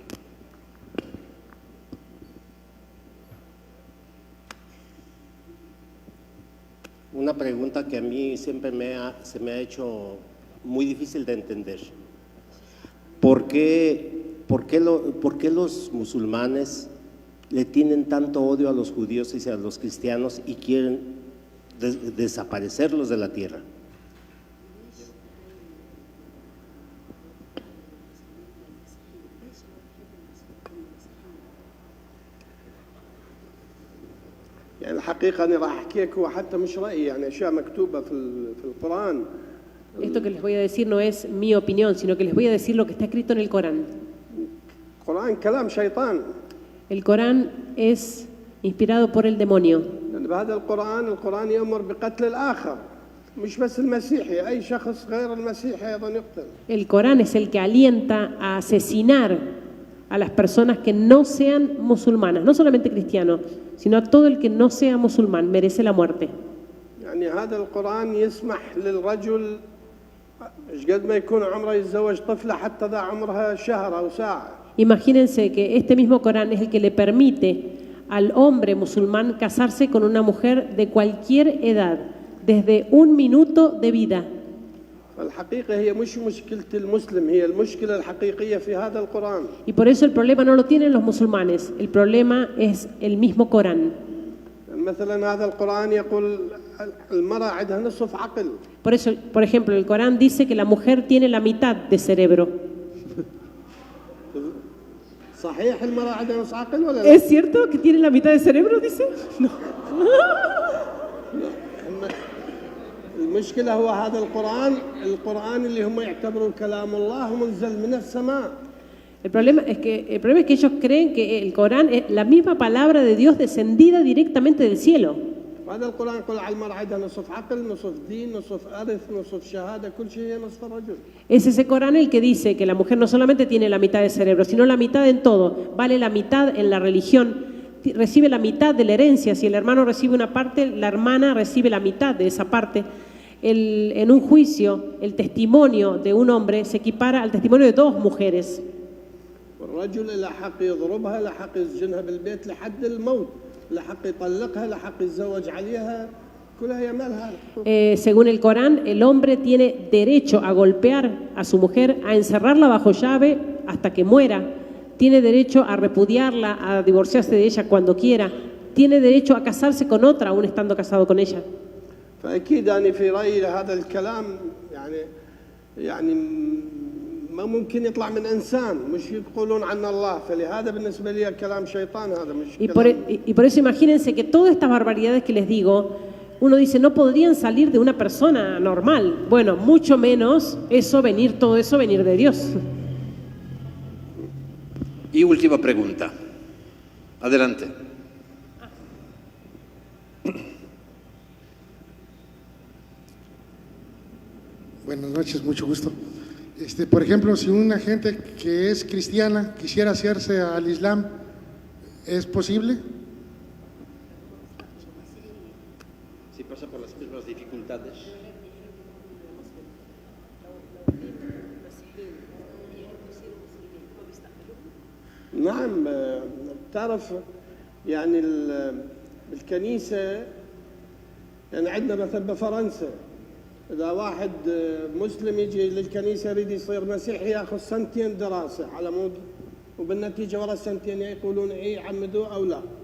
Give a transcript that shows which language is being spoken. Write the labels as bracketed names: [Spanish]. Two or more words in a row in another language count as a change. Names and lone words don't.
[Spanish] Una pregunta que a mí siempre se me ha hecho muy difícil de entender. ¿Por qué los musulmanes le tienen tanto odio a los judíos y a los cristianos y quieren desaparecerlos de la tierra? [Arabic] يعني الحقيقة أنا راح أحكي لك هو حتى مش رأيي يعني أشياء مكتوبة في القرآن. [Spanish] Esto que les voy a decir no es mi opinión, sino que les voy a decir lo que está escrito en el Corán. [Arabic] القرآن كلام شيطان. [Spanish] El Corán es inspirado por el demonio. [Arabic] لأن بهذا القرآن يأمر بقتل الآخر مش بس المسيحي أي شخص غير المسيحي أيضا يقتل. [Spanish] El Corán es el que alienta a asesinar a las personas que no sean musulmanas, no solamente cristianos, sino a todo el que no sea musulmán, merece la muerte. [Arabic] يعني هذا القرآن يسمح للرجل قد ما يكون عمره يتزوج طفلة حتى ذا عمرها شهر أو ساعة. [Spanish] Imagínense que este mismo Corán es el que le permite al hombre musulmán casarse con una mujer de cualquier edad, desde 1 minuto de vida. [Arabic] الحقيقة هي مش مشكلة المسلم هي المشكلة الحقيقية في هذا القرآن. [Spanish] Y por eso el problema no lo tienen los musulmanes, el problema es el mismo Corán. [Arabic] مثلا هذا القرآن يقول المرأة عندها نصف عقل. [Spanish] Por eso, por ejemplo, el Corán dice que la mujer tiene la mitad de cerebro. [Arabic] صحيح المرأة عندها نصف عقل ولا لا؟ [Spanish] ¿Es cierto que tiene la mitad de cerebro, dice? No. [Arabic] المشكلة هو هذا القرآن اللي هم يعتبروا كلام الله منزل من السماء. [Spanish] El problema es que ellos creen que el Corán es la misma palabra de Dios descendida directamente del cielo. [Arabic] هذا القرآن يقول على المرأة عندها نصف عقل، نصف دين، نصف إرث، نصف شهادة، كل شيء هي نصف الرجل. [Spanish] Es ese Corán el que dice que la mujer no solamente tiene la mitad de cerebro, sino la mitad en todo. Vale la mitad en la religión, recibe la mitad de la herencia. Si el hermano recibe una parte, la hermana recibe la mitad de esa parte. En un juicio, el testimonio de un hombre se equipara al testimonio de dos mujeres. [Arabic] والرجل له حق يضربها، له حق يسجنها بالبيت لحد الموت، له حق يطلقها، له حق يتزوج عليها، كلها هي مالها. [Spanish] Según el Corán, el hombre tiene derecho a golpear a su mujer, a encerrarla bajo llave hasta que muera. Tiene derecho a repudiarla, a divorciarse de ella cuando quiera. Tiene derecho a casarse con otra, aún estando casado con ella. [Arabic] فأكيد أنا في رأيي هذا الكلام يعني ما ممكن يطلع من إنسان، مش يقولون عن الله، فلهذا بالنسبة لي كلام شيطان هذا مش [Spanish] y por eso imagínense que todas estas barbaridades que les digo, uno dice, no podrían salir de una persona normal. Bueno, mucho menos todo eso venir de Dios. Y última pregunta. Adelante. Buenas noches, mucho gusto. Por ejemplo, si una gente que es cristiana quisiera hacerse al Islam, ¿es posible? Si pasa por las mismas dificultades. [Arabic] نعم تعرف يعني الكنيسة يعني عندنا مثلا بفرنسا إذا واحد مسلم يجي للكنيسة يريد يصير مسيحي ياخذ سنتين دراسة على مود وبالنتيجة ورا السنتين يقولون إيه عمدوه أو لا.